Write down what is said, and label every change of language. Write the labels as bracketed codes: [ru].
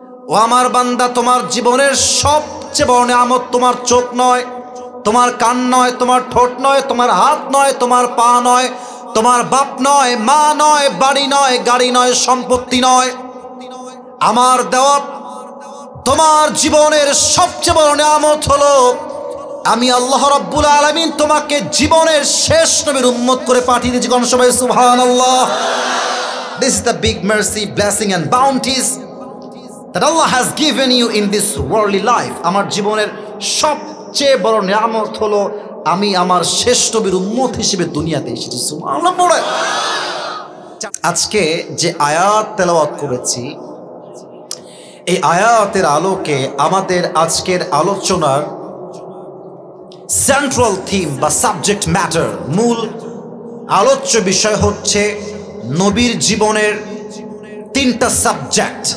[bn] ও আমার বান্দা, তোমার জীবনের সবচেয়ে বড় নিয়ামত তোমার চোখ নয়, তোমার কান নয়, তোমার ঠোঁট নয়, তোমার হাত নয়, তোমার পা নয়, তোমার বাপ নয়, মা নয়, বাড়ি নয়, গাড়ি নয়, সম্পত্তি নয়। আমার দেওয়া তোমার জীবনের সবচেয়ে বড় নিয়ামত হলো আমি আল্লাহ রাব্বুল আলামিন তোমাকে জীবনের শেষ নবীর উম্মত করে পাঠিয়ে দিয়েছি। কোন সবাই সুবহানাল্লাহ। [en] This is the big mercy, blessing and bounties that Allah has given you in this worldly life. [bn] আমার জীবনের সবচেয়ে বড় নিয়ামত হলো আমি আমার শেষ নবীর উম্মত হিসেবে দুনিয়াতে এসেছি। সুবহানাল্লাহ। আজকে যে আয়াত তেলাওয়াত করেছি, এই আয়াতের আলোকে আমাদের আজকের আলোচনার [en] central theme [bn] বা [en] subject matter, [bn] মূল আলোচ্য বিষয় হচ্ছে নবীর জীবনের 3টা সাবজেক্ট।